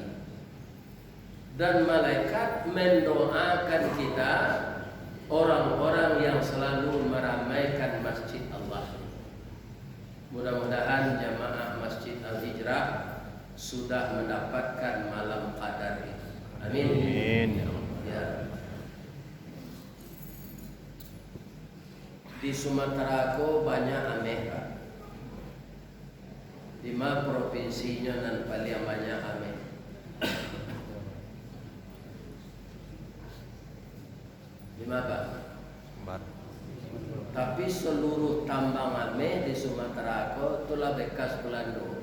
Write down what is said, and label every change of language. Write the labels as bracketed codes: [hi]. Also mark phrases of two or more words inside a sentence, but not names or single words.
[id] Dan malaikat mendoakan kita, orang-orang yang selalu meramaikan masjid Allah. Mudah-mudahan jamaah Masjid Al-Hijrah sudah mendapatkan malam qadar itu. Amin. Ya. [min] Di Sumatera ko banyak ameh, Pak. [id] 5 provinsinya dan paling banyak ameh. Lima, Pak. [min] Tapi seluruh tambang ameh di Sumatera ko itulah bekas Belanda.